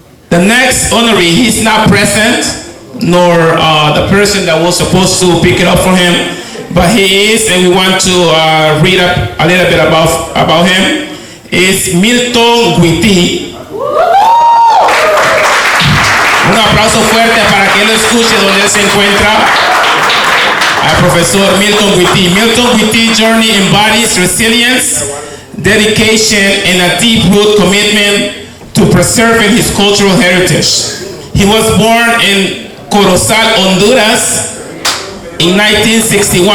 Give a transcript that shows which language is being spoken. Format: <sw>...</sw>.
<en>The next honoree, he's not present, nor the person that was supposed to pick it up for him, but he is, and we want to read up a little bit about him. It's Milton Guity.</en> <es>Un aplauso fuerte para que él escuche donde él se encuentra.</es> <en>Our Professor Milton Guity. Milton Guity's journey embodies resilience, dedication, and a deep-rooted commitment to preserving his cultural heritage. He was born in Corozal, Honduras in 1961.</en>